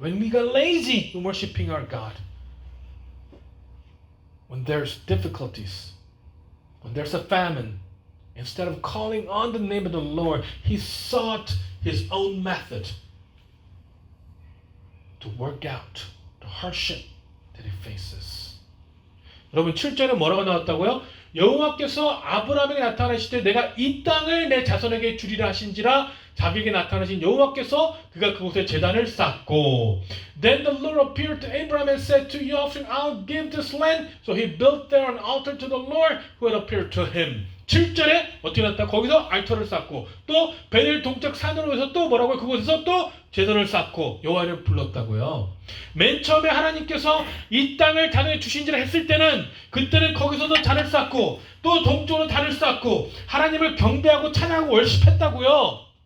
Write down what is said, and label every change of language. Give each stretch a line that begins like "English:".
English: When we got lazy in worshiping our God, when there's difficulties, when there's a famine, instead of calling on the name of the Lord, he sought his own method to work out the hardship that he faces.
Korean: 여러분 7절에 뭐라고 나왔다고요? 여호와께서 아브라함에게 나타나시되 내가 이 땅을 내 자손에게 주리라 하신지라, 자기에게 나타나신 여호와께서 그가 그곳에 제단을 쌓고,
English: Then the Lord appeared to Abraham and said, To your offspring I'll give this land. So he built there an altar to the Lord who had appeared to him.
Korean: 7절에 어떻게 났다? 거기서 알터를 쌓고, 또 베델 동쪽 산으로 해서 또 뭐라고요? 그곳에서 또 제단을 쌓고 여호와를 불렀다고요. 맨 처음에 하나님께서 이 땅을 자녀에 주신지라 했을 때는, 그때는 거기서도 잔을 쌓고 또 동쪽으로 단을 쌓고 하나님을 경배하고 찬양하고 월십했다고요.